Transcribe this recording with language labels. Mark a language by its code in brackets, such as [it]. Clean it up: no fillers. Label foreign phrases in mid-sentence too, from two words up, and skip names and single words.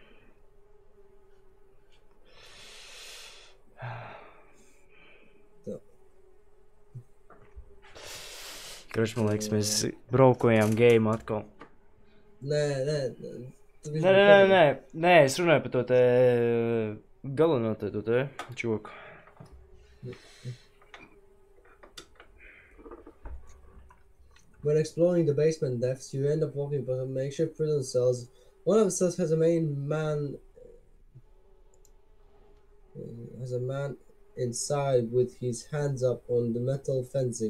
[lv] Tā. Kroč, man liekas, mēs braukojām game atkal. Nē. Nē, es runāju par to te galvenā te, to te čoku. [en] When exploring the basement depths, you end up walking by makeshift prison cells. One of the cells has a man inside with his hands up on the metal fencing.